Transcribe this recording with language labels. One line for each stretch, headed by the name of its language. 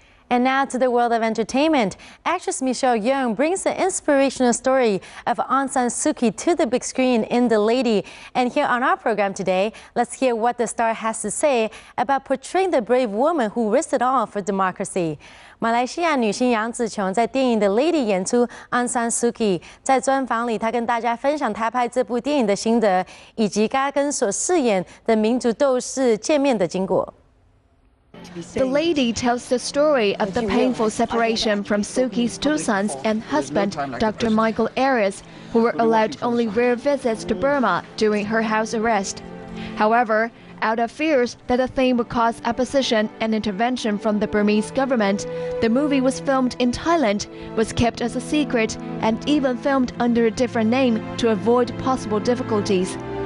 English: And now to the world of entertainment. Actress Michelle Yeoh brings the inspirational story of Aung San Suu Kyi to the big screen in The Lady. And here on our program today, let's hear what the star has to say about portraying the brave woman who risked it all for democracy.
Chinese: 马来西亚女星杨紫琼在电影的《Lady》演出 Aung San Suu Kyi。在专访里，她跟大家分享她拍这部电影的心得，以及她跟所饰演的民族斗士见面的经过。
English: The Lady tells the story of the painful separation from Suu Kyi's 2 sons and husband, Dr. Michael Arias, who were allowed only rare visits to Burma during her house arrest. However, out of fears that the theme would cause opposition and intervention from the Burmese government, the movie was filmed in Thailand, was kept as a secret, and even filmed under a different name to avoid possible difficulties.